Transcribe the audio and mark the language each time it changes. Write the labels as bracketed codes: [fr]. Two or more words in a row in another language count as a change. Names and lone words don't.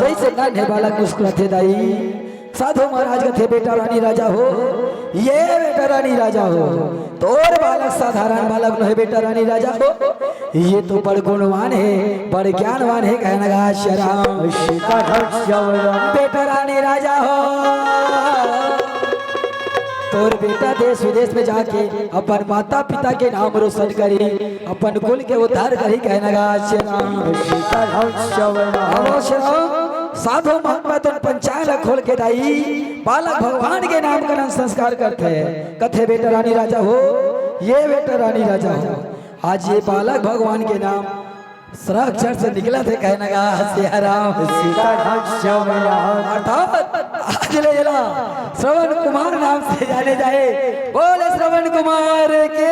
[hne] जैसे नाने वाला मुस्कुराते दाई साधु महाराज का थे बेटा रानी राजा हो ये बेटा रानी राजा हो तोर बालक साधारण बालक नहीं बेटा रानी राजा हो ये तो बड़ गुणवान है बड़ ज्ञानवान है कहने लगा श्री राम सीताराम श्याम राम। बेटा रानी राजा हो तोर बेटा देश विदेश में जाके अपन माता पिता के नाम रोशन करी अपन कुल के उद्धार करी कहने लगा श्री राम सीताराम श्याम राम। आओ श्री राम साधु महात्मा तो पंचायत खोल के दाई बालक भगवान के नामकरण संस्कार करते हैं कथे बेटा रानी राजा हो ये बेटा रानी राजा हो आज ये बालक भगवान के नाम अक्षर से निकला थे कहने लगा श्री राम सीताराम श्याम राम। अर्थात आज ले जला श्रवण कुमार नाम से जाने जाए बोले श्रवण कुमार के